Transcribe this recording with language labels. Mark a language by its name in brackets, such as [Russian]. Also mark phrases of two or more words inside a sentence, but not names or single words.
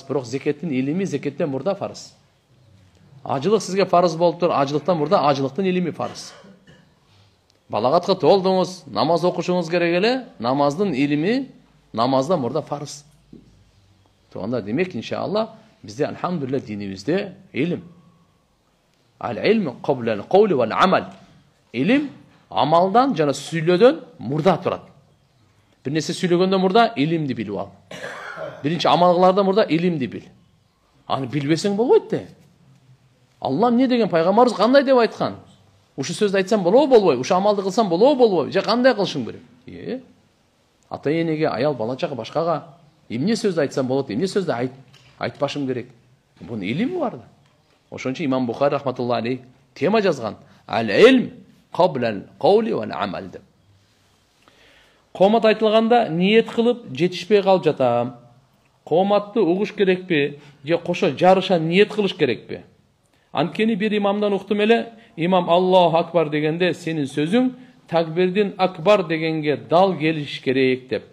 [Kyrgyz] Бирок зекеттин илими зекеттен мурда фарыз. Ажылык сизге фарыз болуптур, ажылыктан мурда ажылыктын илими фарыз. Балагатка толдуңуз, намаз окушуңуз керек эле, намаздын илими намаздан мурда фарыз. Тоонда демек иншалла бизде алхамдулилlah динибизде илим. [Arabic] العلم قبل القول والعمل. [Kyrgyz] Илим амалдан жана сүйлөөдөн мурда турат. Бир нерсе сүйлөгөндөн мурда илимди билип ал. Биринчи амал кылардан мурда илимди бил. Аны билбесең болбойт да. Алла эмне деген, пайгамбарыбыз кандай деп айткан? Ушу сөздү айтсам болобу болбойбу? Ушу амалды кылсам болобу болбойбу? Же кандай кылышың керек? Ата-энеге, аял балачага, башкага эмне сөздү айтсам болот, эмне сөздү айтпашым керек? Бунун илими бар да. Ошон үчүн имам Бухари [Arabic] رحمة الله عليه [Kyrgyz] тема жазган. [Arabic] العلم قبل القول والعمل деп. [Kyrgyz] Коомат айтылганда ниет кылып жетишпей калып жатам. Кооматты угуш керекпи? Же кошо жарыша ниет кылыш керекпи? Анткени бир имамдан уктум эле, имам [Arabic] الله أكبر [Kyrgyz] дегенде сенин сөзүң такбирдин акбар дегенге дал келиш керек деп.